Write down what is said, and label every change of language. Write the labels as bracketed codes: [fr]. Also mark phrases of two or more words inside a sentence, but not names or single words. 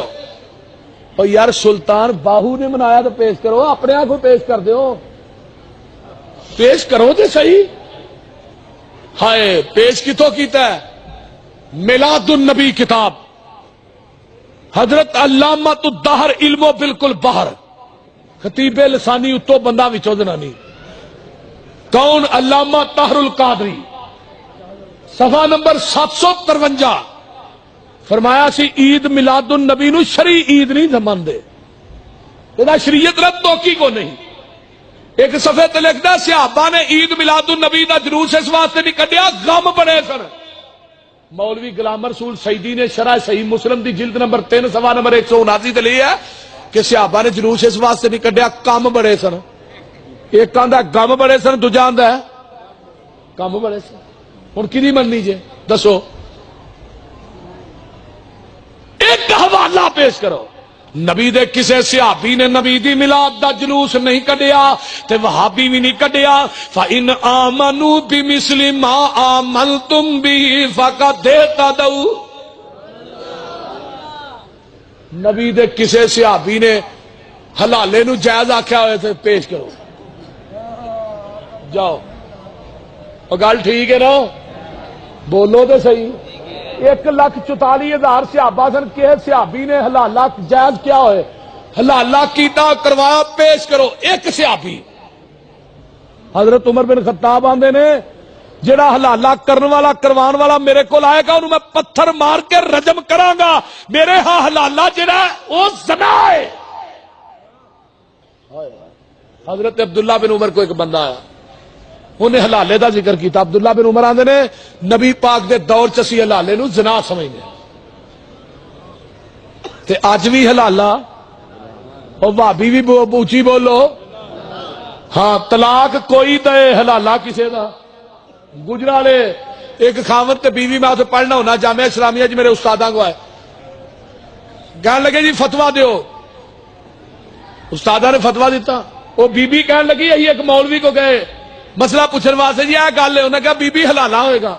[ur] اور یار سلطان باہو نے منایا تو پیش کرو، اپنے آپ کو پیش کر دیو، پیش کرو تو صحیح۔ [pa] ہائے پیش کتوں کیتا ہے؟ میلاد النبی کتاب، حضرت علامۃ الدہر علم و بالکل باہر، خطیب لسانی اتو بندہ وچوں جنانی، کون؟ علامہ طاہر القادری، صفحہ نمبر 753۔ فرمایا سی عید میلاد النبی نو شرعی عید نہیں مندے، یہ شریعت رد توقی کو نہیں۔ ایک صفحے تے لکھدا صحابہ نے عید میلاد النبی دا جلوس اس واسطے نہیں کڈیا، غم بڑے سن۔ مولوی غلام رسول سعیدی نے شرح صحیح مسلم دی جلد نمبر 3 صفحہ نمبر 179 تے لیا کہ صحابہ نے جلوس اس واسطے نہیں کڈیا، کم بڑے سن۔ ایک آندا غم بڑے سن، دوجا آندا ہے کم بڑے سن۔ ہن کدی مننی جے دسو؟ ایک حوالہ پیش کرو۔ نبی دے کسے صحابی نے نبی دی میلاد دا جلوس نہیں کڈیا تے وہابی بھی نہیں کڈیا۔ [ar] فَإِنْ آمَنُوا بِمِثْلِ مَا آمَنْتُمْ بِهِ فَقَدْ اهْتَدَوْا۔ [pa] نبی دے کسے صحابی نے حلالے نو جائز آکھیا ہوئے تھے، پیش کرو۔ جاؤ، اور گل ٹھیک ہے نا؟ بولو تو صحیح۔ 1,44,000 صحابہ سن، کہ صحابی نے حلالہ جائز کیا ہوئے؟ حلالہ کیتا کروایا، پیش کرو۔ ایک صحابی حضرت عمر بن خطاب آندے نے جڑا حلالہ کرن والا کروان والا میرے کو آئے گا انہوں میں پتھر مار کے رجم کراں گا، میرے ہاں حلالہ جڑا وہ زنا ہے۔ حضرت عبداللہ بن عمر کو ایک بندہ آیا، انہیں حلالے دا ذکر کیتا۔ عبداللہ بن عمر آندے نے نبی پاک دے دور چسی حلالے نو زنا سمجھنے تے اج بھی حلالہ، اور بھابی بھی اونچی بولو، ہاں طلاق کوئی دے حلالہ کسے دا۔ گجرالے ایک خاوند تے بیوی، میں اسے پڑھنا ہونا جامعہ اسلامیہ جی، میرے استاداں کو ہے، کہنے لگے جی فتویٰ دیو، استاداں نے فتویٰ دیتا، وہ بی بی کہنے لگی یہی ایک مولوی کو گئے، مسئلہ پوچھنے واسطے جی یہ گل ہے، انہیں کہا بی بی حلالہ ہوئے گا.